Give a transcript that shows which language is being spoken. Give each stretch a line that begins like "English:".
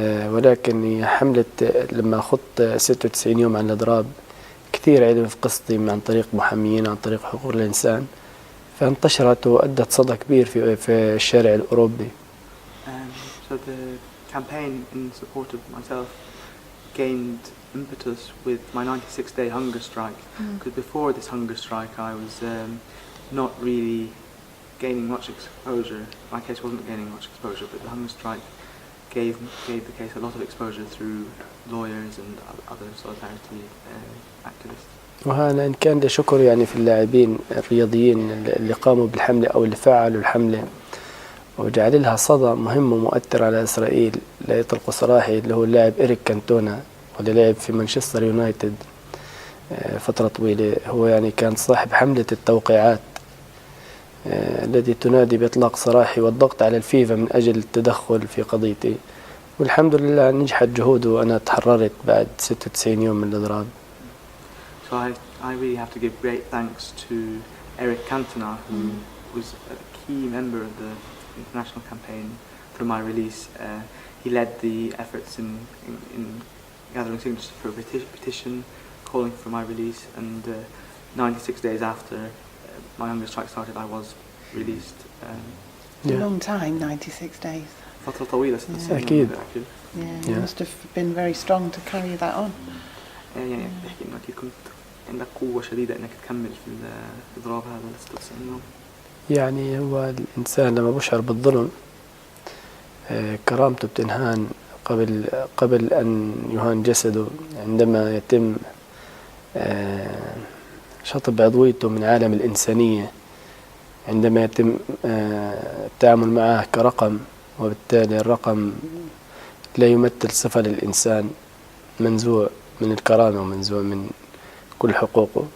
Arabic: ولكن حملة لما خضت 96 يوم عن الإضراب كثير علم في قصتي عن طريق محاميين عن طريق حقوق الإنسان، فانتشرت وأدت صدى كبير في الشارع الأوروبي.
English: So the campaign in support of myself gained impetus with my 96-day hunger strike. Because before this hunger strike I was not really gaining much exposure. My case wasn't gaining much exposure, but the hunger strike gave the case a lot of exposure through lawyers and other solidarity activists.
Arabic: وهذا إن كان لشكر يعني في اللاعبين الرياضيين اللي قاموا بالحملة أو اللي فعلوا الحملة وجعل لها صدى مهم ومؤثر على إسرائيل. لا يطلق سراحي اللي هو اللاعب إريك كانتونا واللي لعب في مانشستر يونايتد فترة طويلة، هو يعني كان صاحب حملة التوقيعات التي تنادي بإطلاق سراحي والضغط على الفيفا من أجل التدخل في قضيتي، والحمد لله نجحت جهوده وأنا تحررت بعد 96 يوم من الإضراب.
English: So I really have to give great thanks to Eric Cantona, who was a key member of the international campaign for my release. He led the efforts in gathering signatures for a petition calling for my release, and 96 days after my hunger strike started I was released. A long time, 96 days.
Arabic: فترة طويلة. أكيد.
English: You must have been very strong to carry that on.
Arabic: يعني بحكي إنه أكيد كنت عندك قوة شديدة إنك تكمل في الإضراب هذا ل 96 يوم. يعني هو الإنسان لما بشعر بالظلم كرامته بتنهان قبل أن يهان جسده، عندما يتم شطب عضويته من عالم الإنسانية، عندما يتم التعامل معه كرقم، وبالتالي الرقم لا يمثل صفة للإنسان، منزوع من الكرامة ومنزوع من كل حقوقه.